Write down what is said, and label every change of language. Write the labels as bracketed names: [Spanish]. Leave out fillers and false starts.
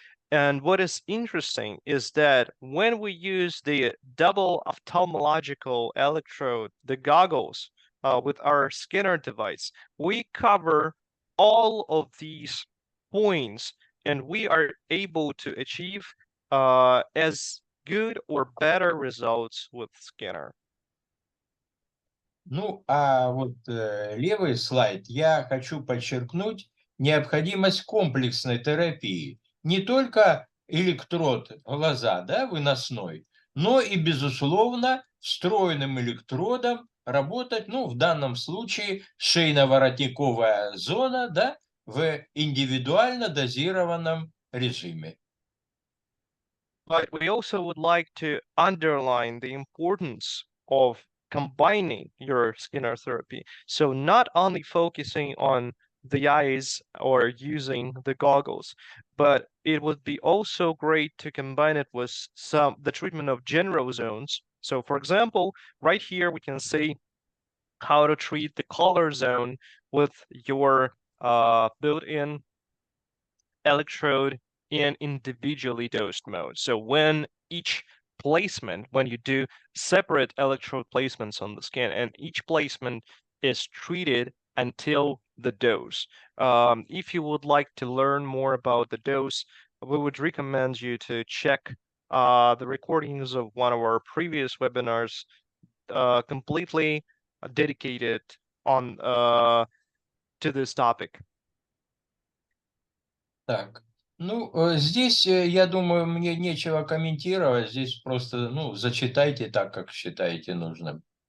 [English] And what is interesting is that when we use the double ophthalmological electrode, the goggles, with our scanner device, we cover all of these points, and we are able to achieve as good or better results with scanner. [Russian] Ну, а вот левый слайд я хочу подчеркнуть необходимость комплексной терапии. Не только электрод глаза, да, выносной, но и, безусловно, встроенным электродом работать, ну, в данном случае шейно-воротниковая зона, да, в индивидуально дозированном режиме. [English] But we also would like to underline the importance of combining your scanner therapy. So not only focusing on the eyes or using the goggles, but it would be also great to combine it with the treatment of general zones. So for example, right here we can see how to treat the color zone with your built-in electrode in individually dosed mode. So when each placement, when you do separate electrode placements on the skin, and each placement is treated until the dose. If you would like to learn more about the dose, we would recommend you to check the recordings of one of our previous webinars, completely dedicated on to this topic. [Russian] Так, ну, здесь, я думаю, мне нечего комментировать. Здесь просто, ну, зачитайте так, как считаете нужным.